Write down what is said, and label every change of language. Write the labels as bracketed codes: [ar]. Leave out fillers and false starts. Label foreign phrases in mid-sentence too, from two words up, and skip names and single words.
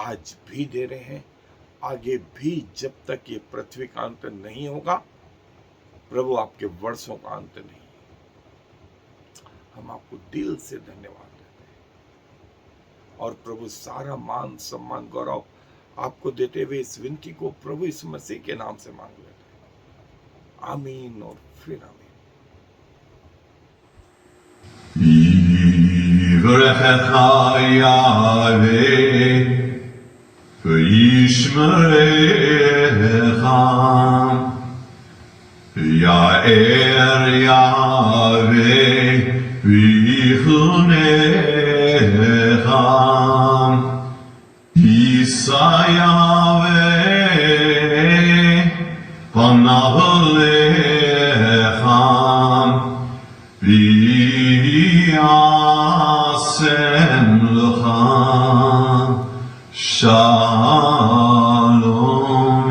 [hi] आज भी दे रहे हैं, आगे भी जब तक ये पृथ्वी का अंत नहीं होगा, प्रभु आपके वर्षों का अंत नहीं। हम आपको दिल से धन्यवाद देते हैं और प्रभु सारा मान सम्मान गौरव आपको देते हुए इस विनती को प्रभु यीशु मसीह के नाम से मांग लेते हैं। आमीन और फिर आमीन। [he] יברכך יהוה וישמרך, יאר יהוה ויחונך, יישא יהוה פניו אליך וישם לך shalom.